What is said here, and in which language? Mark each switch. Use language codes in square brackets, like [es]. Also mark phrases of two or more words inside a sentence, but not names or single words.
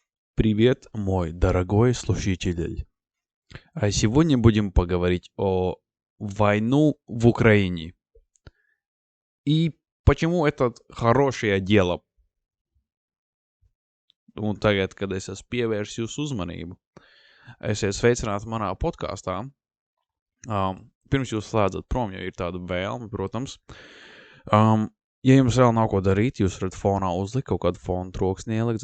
[ru] Привет, мой дорогой слушатель. А сегодня будем поговорить о войну в Украине. И почему это хорошее дело. [lv] Un tagad, kad es esmu pievērsis jūsu uzmanību, esiet sveicināti manā podkāstā. Pirms jūs slēdzat prom, ja ir tāda vēlme, protams. Ja jums vēl nav ko darīt, jūs varat fonā uzlikt kaut kādu fonu troksni ielikt.